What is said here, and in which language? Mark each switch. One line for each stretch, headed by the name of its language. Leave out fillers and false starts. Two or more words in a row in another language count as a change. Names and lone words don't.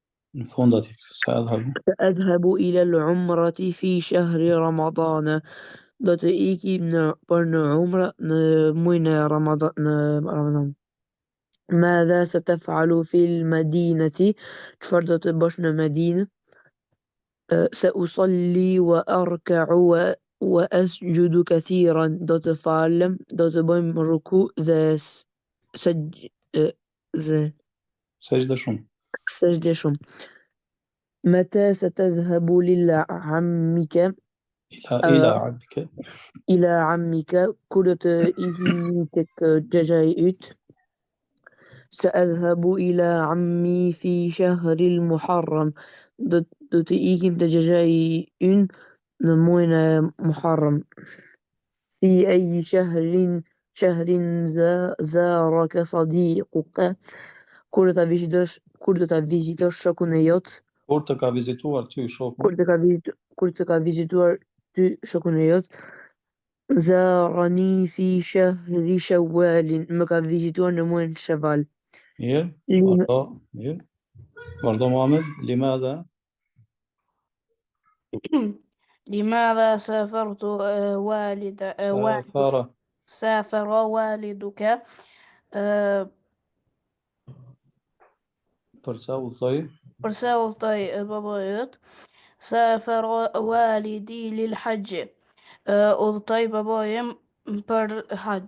Arabic: فندق سأذهب سأذهب إلى العمرة في شهر رمضان
Albanian: do të ikim për në umra në muajin e Ramazan.
Arabic: ماذا ستفعل في المدينة؟
Albanian: çfarë do të bësh në Medinë?
Arabic: سأصلي وأركع وأسجد كثيرا
Albanian: do të falem, do të bëjmë ruku dhe سجدة shumë.
Arabic: سجدة shumë. متى ستذهب لعمك إلى عبدك. إلى عمك
Albanian: kur do të ikim tek xhaxhai yt.
Arabic: سأذهب إلى عمي في شهر المحرم
Albanian: do të ikim te xhaxhai ynë në muajin e Muharram.
Arabic: في أي شهر زارك صديقك
Albanian: kur do ta vizitosh shokun e jot. Kur të ka vizituar ty shoku? Kur të ka vizituar ty shokun e jot.
Arabic: زارني في شهر شوال
Albanian: më ka vizituar në muajin Shawal. mirë. Vazhdo Muhammed.
Arabic: لماذا لماذا سافرت سافر والدك
Albanian: përsa u thoj përsa u thoj baba yt
Arabic: سافر والدي للحج
Albanian: udhtoi baba im për hajj.